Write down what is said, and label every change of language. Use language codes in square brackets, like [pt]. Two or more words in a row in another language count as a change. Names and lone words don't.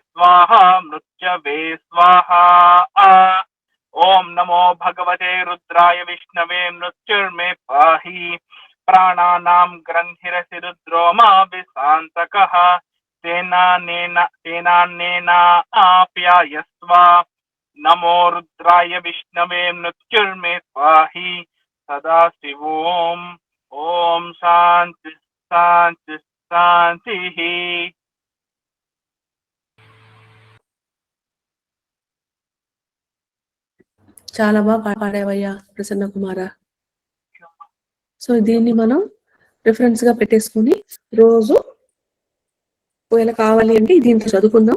[sa] स्वाहा ओम नमो भगवते रुद्राय विष्णवे मृत्युर्मे पाहि प्राणानां ग्रन्थिरसि रुद्रो मा विशान्तकः तेनान्नेना आप्यायस्व नमो रुद्राय विष्णवे मृत्युर्मे पाहि सदाशिवोम ओम शांति शांति शांति। [te] చాలా బాగా పాడావయ్యా ప్రసన్న కుమార. సో దీన్ని మనం రిఫరెన్స్ గా పెట్టేసుకుని రోజు ఒకవేళ కావాలి అంటే దీంతో చదువుకుందాం.